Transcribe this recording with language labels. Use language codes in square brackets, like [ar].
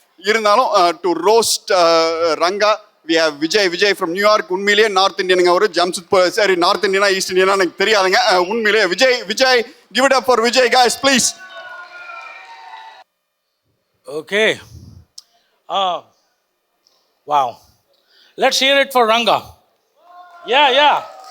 [ta] இருந்தாலும் [en] To roast Ranga we have Vijay from New York. [ta] உண்மையிலேயே north இந்தியனுங்க, ஒரு ஜம்ஷெட், சரி நார்த் இந்தியனா ஈஸ்ட் இந்தியனா எனக்கு தெரியாதுங்க. உண்மையிலேயே [en] Vijay give it up for Vijay guys please. Okay. Wow. Let's hear it for Ranga. Yeah.